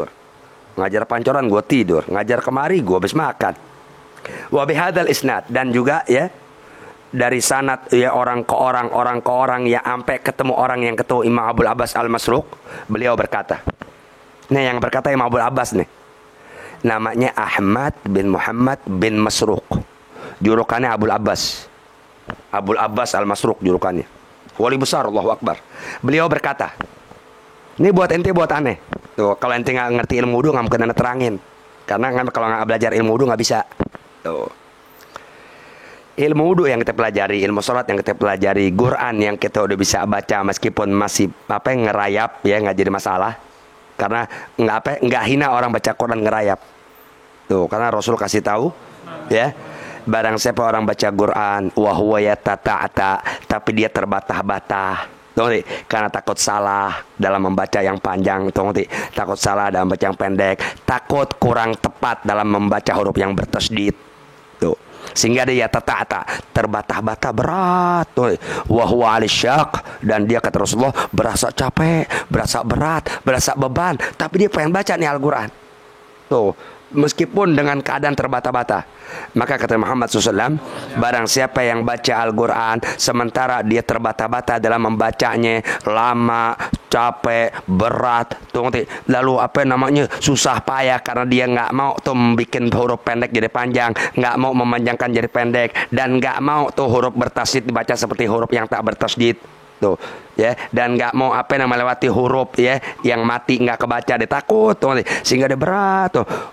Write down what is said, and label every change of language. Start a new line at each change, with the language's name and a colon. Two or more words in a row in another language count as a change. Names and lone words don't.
Indonesian: Ngajar Pancoran, gue tidur. Ngajar kemari, gue habis makan.
Arabic: وبهذا الإسناد,
Indonesian: dan juga ya dari sanad, ya, orang ke orang yang sampai ketemu orang yang ketemu Imam Abul Abbas al-Masruq, beliau berkata. Nih yang berkata Imam Abul Abbas nih. Namanya Ahmad bin Muhammad bin Masruq. Julukannya Abul Abbas. Abul Abbas al-Masruq julukannya. Wali besar,
Arabic: الله أكبر.
Indonesian: Beliau berkata, ini buat ente, buat aneh. Tuh, kalau ente nggak ngerti ilmu wudu, nggak mungkin anda terangin. Karena kalau nggak belajar ilmu wudu nggak bisa. Tuh. Ilmu wudu yang kita pelajari, ilmu sholat yang kita pelajari, Quran yang kita udah bisa baca meskipun masih ngerayap, ya, nggak jadi masalah. Karena nggak hina orang baca Quran ngerayap. Tuh, karena Rasul kasih tahu, ya. Barang siapa orang baca Quran,
Arabic: وهو يتتعتع,
Indonesian: tapi dia terbatah-batah. Karena takut salah dalam membaca yang panjang, takut salah dalam membaca yang pendek, takut kurang tepat dalam membaca huruf yang bertasydid, tuh, sehingga dia tata'ata, terbatah-batah, berat,
Arabic: وهو عليه شاق,
Indonesian: dan dia kata Rasulullah berasa capek, berasa berat, berasa beban, tapi dia pengen baca nih Al-Quran, tuh, meskipun dengan keadaan terbata-bata. Maka kata Muhammad SAW, barang siapa yang baca Al-Quran sementara dia terbata-bata dalam membacanya, lama, capek, berat, lalu susah payah karena dia nggak mau tuh membuat huruf pendek jadi panjang, nggak mau memanjangkan jadi pendek, dan nggak mau tuh huruf bertasydid dibaca seperti huruf yang tak bertasydid, tuh, ya, dan nggak mau melewati huruf, ya, yang mati nggak kebaca, dia takut, sehingga dia berat, tuh.